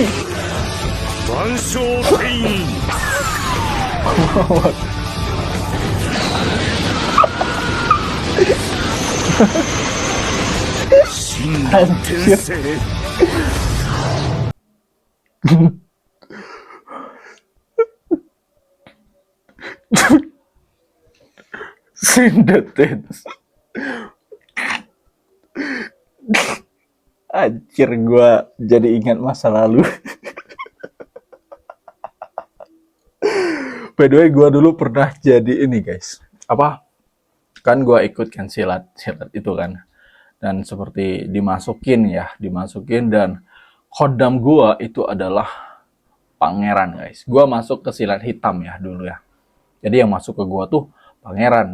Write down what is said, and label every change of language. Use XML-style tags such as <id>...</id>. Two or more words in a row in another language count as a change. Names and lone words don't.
<id>Bansho Kein! Shinran Tensei! Sindetes. Anjir, gue jadi ingat masa lalu.</id> <en>By the way,</en> <id>gue dulu pernah jadi ini guys. Apa? Kan gue ikut kan silat itu kan. Dan seperti dimasukin dan kodam gue itu adalah pangeran guys. Gue masuk ke silat hitam ya dulu ya. Jadi yang masuk ke gue tuh pangeran.</id>